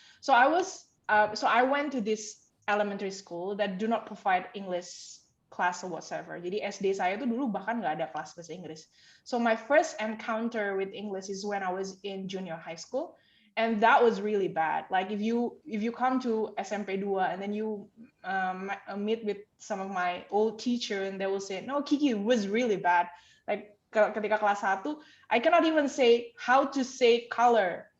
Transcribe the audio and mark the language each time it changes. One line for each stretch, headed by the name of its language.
English: So I went to this elementary school that do not provide English class or whatsoever.
Indonesian: Jadi SD saya tuh dulu bahkan nggak ada kelas bahasa Inggris.
English: So my first encounter with English is when I was in junior high school, and that was really bad. Like if you come to SMP 2 and then you meet with some of my old teacher and they will say, no, Kiky, it was really bad. Like
Indonesian: ketika kelas 1,
English: I cannot even say how to say color.